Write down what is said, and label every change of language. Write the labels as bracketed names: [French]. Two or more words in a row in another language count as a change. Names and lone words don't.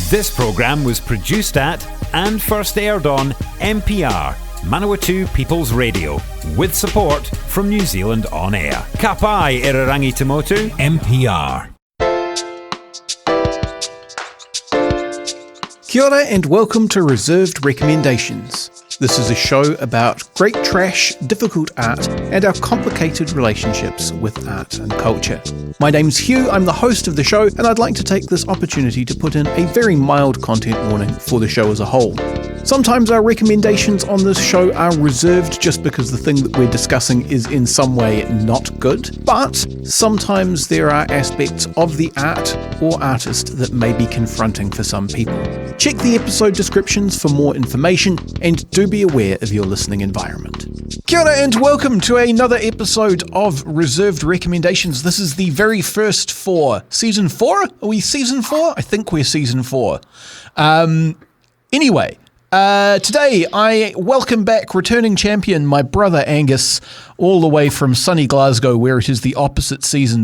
[English] This programme was produced at and first aired on MPR, Manawatu People's Radio, with support from New Zealand On Air. [Māori] Ka pai Irarangi Tamotu, MPR. Kia ora [English] and welcome to Reserved Recommendations. This is a show about great trash, difficult art, and our complicated relationships with art and culture. My name's Hugh, I'm the host of the show, and I'd like to take this opportunity to put in a very mild content warning for the show as a whole. Sometimes our recommendations on this show are reserved just because the thing that we're discussing is in some way not good, but sometimes there are aspects of the art or artist that may be confronting for some people. Check the episode descriptions for more information, and do be aware of your listening environment. [Māori] Kia ora [English] and welcome to another episode of Reserved Recommendations. This is the very first for Season 4? Are we Season 4? I think we're Season 4. Anyway, today I welcome back returning champion, my brother Angus, all the way from sunny Glasgow, where it is the opposite season.